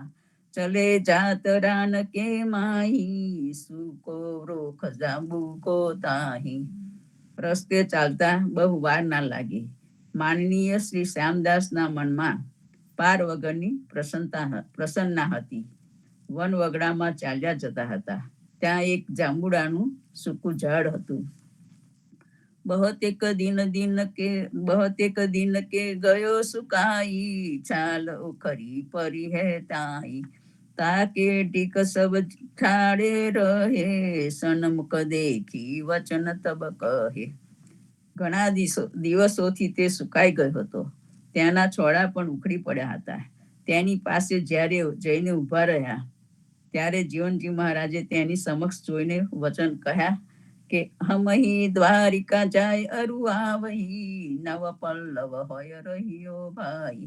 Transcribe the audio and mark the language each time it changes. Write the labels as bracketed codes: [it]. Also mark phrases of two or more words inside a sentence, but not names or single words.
[hi] चले जात रान के माही, सुको रोख जांबु को ताही. [gu] રસ્તે ચાલતા બહુ વાર ના લાગી. માનનીય શ્રી શ્યામદાસના મનમાં પાર વગરની પ્રસન્નતા હતી. વન વગડામાં ચાલ્યા જતા હતા. ત્યાં એક જાંબુડાનું સૂકું ઝાડ હતું. [hi] बहुत एक दिन के गयो सुकाई, छाल उखरी परी है ताई. ताके टिक सब ठाड़े रहे, सन्मुख देखी वचन तब કહે. [gu] ઘણા દિવસોથી તે સુકાઈ ગયો હતો. ત્યાંના છોડા પણ ઉખડી પડ્યા હતા. તેની પાસે જ્યારે જઈને ઊભા રહ્યા, ત્યારે જીવનજી મહારાજે તેની સમક્ષ જોઈને વચન કહ્યા કે [hi] हम ही द्वारिका जाय अरुआ वही, नव पल्लव होय रह्यो भाई.